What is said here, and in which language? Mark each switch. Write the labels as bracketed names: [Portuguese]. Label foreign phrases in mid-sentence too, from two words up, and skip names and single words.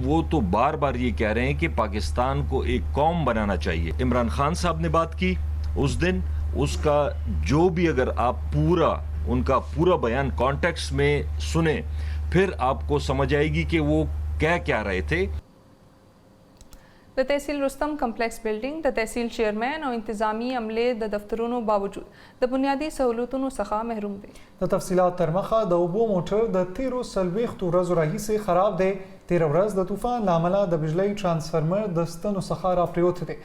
[Urdu] وہ تو بار بار یہ کہہ رہے ہیں کہ پاکستان کو ایک قوم بنانا چاہیے. عمران خان صاحب نے بات کی اس دن، اس کا جو بھی اگر آپ ان کا پورا بیان کانٹیکسٹ میں سنے، پھر آپ کو سمجھ آئے گی کہ وہ کیا رہے تھے. [Pashto] د تحصیل رستم کمپلیکس بلډینګ د تحصیل چیرمن او انتظامی عملې د دفترونو باوجود د بنیادی سہولتونو څخه محروم دي. د تفصیلات تر مخه د اوبو موټر د 13 ورځو راهیسې خراب دی. 13 ورځ د طوفان له امله د بجلی ترانسفرمر د ستنو څخه راپریوتی دی.